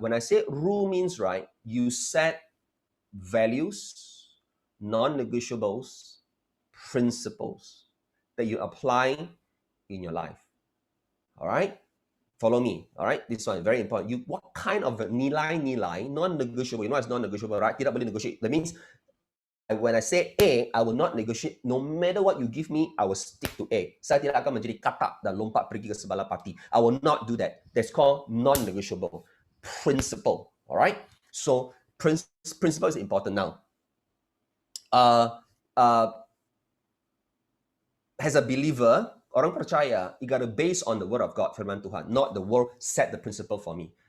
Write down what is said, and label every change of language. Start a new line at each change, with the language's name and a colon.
English: When I say rule means, right, you set values, non-negotiables, principles that you apply in your life. All right? Follow me. All right? This one is very important. What kind of nilai-nilai, non-negotiable, you know it's non-negotiable, right?
Malay: Tidak boleh negotiate.
English: That means when I say A, I will not negotiate. No matter what you give me, I will stick to A.
Malay: Saya tidak akan menjadi katak dan lompat pergi ke sebelah parti.
English: I will not do that. That's called non-negotiable principle. All right. So principle is important now. As a believer,
Malay: orang percaya,
English: you got to base on the word of God, firman Tuhan, not the world set the principle for me.